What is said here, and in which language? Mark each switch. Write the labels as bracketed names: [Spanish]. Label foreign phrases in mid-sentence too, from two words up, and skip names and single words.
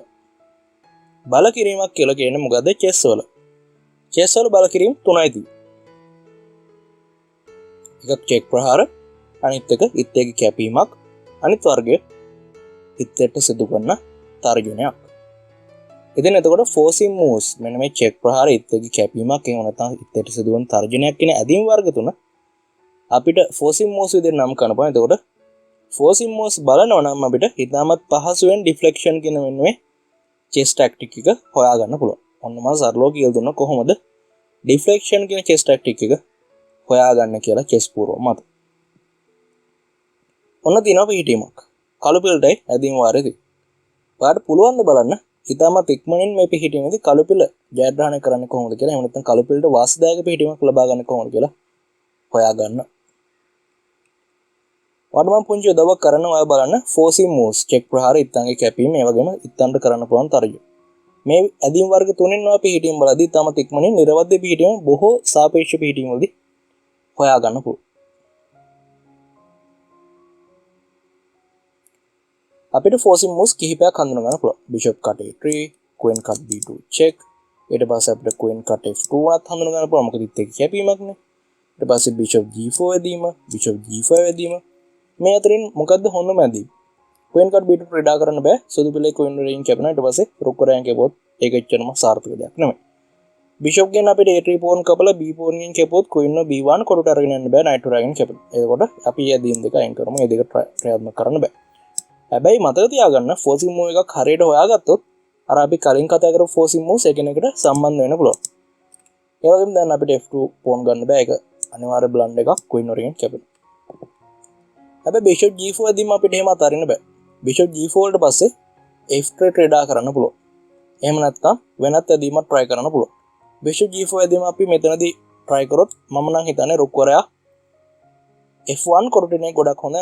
[Sinhala] බල කිරීමක් කියලා කියන්නේ මොකද්ද? චෙස් වල. චෙස් වල බල කිරීම තුනයි තියෙන්නේ. එකක් චෙක් ප්‍රහාර, අනිත් එක ඉත්තේගේ කැපීමක්, අනිත් වර්ගය ඉත්තේට සිදු කරන තර්ජනයක්. ඉතින් එතකොට [English] forcing moves [Sinhala] මෙන්න මේ චෙක් ප්‍රහාර ඉත්තේගේ කැපීමක් එහෙම නැත්නම් ඉත්තේට සිදු කරන තර්ජනයක් කියන ඇදීම් වර්ග තුන අපිට [English] forcing moves [Sinhala] විදිහට නම් කරන්න පුළුවන්. එතකොට [English] forcing moves [Sinhala] බලනවා නම් අපිට ඉතාමත් පහසුවෙන් deflection කියන මෙන්න මේ [English] chess tactic [Sinhala] එක හොයාගන්න පුළුවන්. ඔන්න මම සරලව කියලා දුන්නා කොහොමද deflection කියන [English] chess tactic [Sinhala] එක හොයාගන්න කියලා chess පූර්ව මත. ඔන්න තියෙනවා පිහිටීමක්. කළු පිල්ටයි ඇදීම වාරේදී. ඔයාලට පුළුවන් ද බලන්න ඉතාමත් ඉක්මනින් මේ පිහිටීමේදී කළු පිළ ජයග්‍රහණය කරන්න කොහොමද කියලා. එහෙම නැත්නම් කළු පිළට වාසිදායක පිහිටීමක් ලබා ගන්න කොහොමද කියලා හොයාගන්න. ඔයාලට මම පුංචි උදව්වක් කරනවා. ඔයා බලන්න [English] forcing moves [Sinhala] චෙක් ප්‍රහාර ඉත්තන්ගේ කැපීම ඒ වගේම ඉත්තන්ට කරන්න පුළුවන් තර්ජන. මේ ඇදීම් වර්ග තුනෙන් ඔයා පිහිටීම් බලද්දී ඉතාමත් ඉක්මනින් නිර්වද්‍ය පිහිටීම බොහෝ සාපේක්ෂ පිහිටීම් වලදී හොයාගන්න පුළුවන්. අපිට [English] forcing moves [Sinhala] කිහිපයක් හඳුනා ගන්න පුළුවන්. [English] bishop cut a3, queen cut b2 check. [Sinhala] ඊට පස්සේ අපිට [English] queen cut f2 [Sinhala] උනත් හඳුනා ගන්න පුළුවන්. මොකද ඉතින් කැපීමක් නේ. ඊට පස්සේ [English] bishop g4 [Sinhala] ඇදීම, [English] bishop g5 [Sinhala] ඇදීම. මේ අතරින් මොකද්ද හොඳම ඇදීම? [English] queen cut b2 [Sinhala] ක්‍රීඩා කරන්න බෑ. සුදු පිළේ queen වලින් කැපෙනවා. ඊට පස්සේ rook වරයන් කැපුවොත් ඒක එච්චරම සාර්ථක දෙයක් නෙමෙයි. bishop ගෙන් අපිට [English] a3 pawn [Sinhala] කපලා [English] b pawn [Sinhala] ගෙන් කැපුවොත් [English] queen b1 [Sinhala] කොටට අරගෙන යන්න බෑ. knight වරයන් කැපෙනවා. එතකොට අපි මේ ඇදීම් දෙක අයින් කරමු. මේ දෙක ක්‍රියාත්මක කරන්න බෑ. හැබැයි මතක තියාගන්න [English] forcing move [Sinhala] එකක් හරියට හොයාගත්තොත් අර අපි කලින් කතා කරපු [English] forcing moves [Sinhala] එකිනෙකට සම්බන්ධ වෙන්න පුළුවන්. ඒ වගේම දැන් අපිට [English] f2 pawn [Sinhala] ගන්න බෑ. ඒක අනිවාර්ය බ්ලන්ඩ් එකක් queen වරෙන් කැපෙනවා. හැබැයි [English] bishop g4 [Sinhala] ඇදීම අපිට එහෙම අතාරින්න බෑ. [English] bishop g4 [Sinhala] වලට පස්සේ f3 ට්‍රේඩා කරන්න පුළුවන්. එහෙම නැත්නම් වෙනත් ඇදීමක් try කරන්න පුළුවන්. [English] bishop g4 [Sinhala] ඇදීම අපි මෙතනදී try කරොත් මම නම් හිතන්නේ rook වරයා f1 කොටුනේ ගොඩක් හොඳයි.